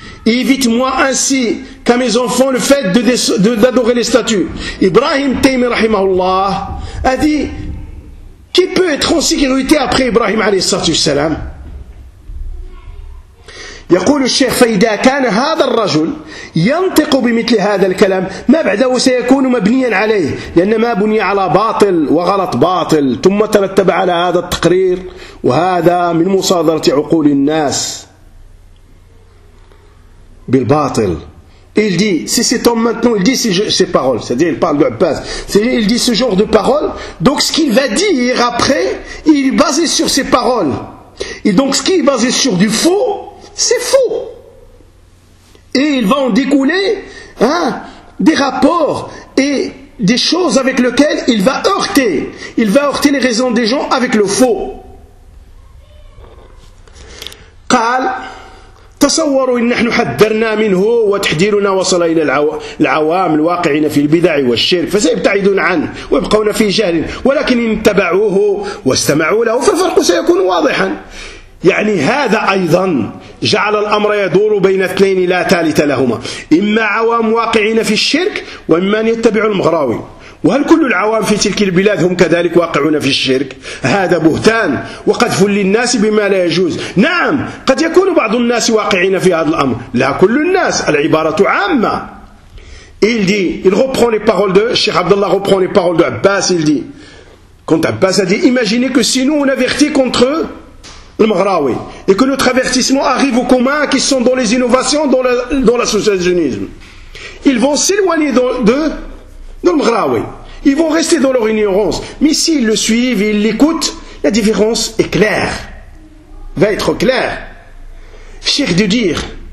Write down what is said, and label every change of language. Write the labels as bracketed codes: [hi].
[fr] Et évite-moi ainsi qu'à mes enfants le fait d'adorer les statues. Ibrahim Taymi rahimahullah a dit, qui peut être en sécurité après Ibrahim alayhi salam? [ar] يقول الشيخ فإذا كان هذا الرجل ينطق بمثل هذا الكلام ما بعده سيكون مبنيا عليه لأن ما بني على باطل وغلط باطل ثم ترتب على هذا التقرير وهذا من مصادرة عقول الناس بالباطل. [fr] Il dit, si cet homme maintenant, il dit ses paroles, c'est-à-dire il parle de Abbas, il dit ce genre de paroles, donc ce qu'il va dire après, il est basé sur ses paroles. Et donc ce qui est basé sur du faux, c'est faux. Et il va en découler hein, des rapports et des choses avec lesquelles il va heurter. Il va heurter les raisons des gens avec le faux. [ar] قال تصوروا إن نحن حذرنا منه وتحذيرنا وصل إلى العوام الواقعين في البدع والشرك فسيبتعدون عنه ويبقون في جهل ولكن إن تبعوه واستمعوا له فالفرق سيكون واضحا يعني هذا أيضا جعل الأمر يدور بين اثنين لا ثالث لهما إما عوام واقعين في الشرك وإما أن يتبعوا المغراوي وهل كل العوام في تلك البلاد هم كذلك واقعون في الشرك هذا بهتان وقد فل للناس بما لا يجوز نعم قد يكون بعض الناس واقعين في هذا الأمر لا كل الناس العبارة عامة [fr] il dit il reprend les paroles de Cheikh Abdallah reprend les paroles de Abbas il dit quand Abbas a dit imaginez que si nous on avertit contre eux le Maghraoui, et que notre avertissement arrive aux communs qui sont dans les innovations, dans l'associationnisme. Ils vont s'éloigner de le Maghraoui. Ils vont rester dans leur ignorance. Mais s'ils le suivent, ils l'écoutent, la différence est claire. Va être claire. Cher de dire.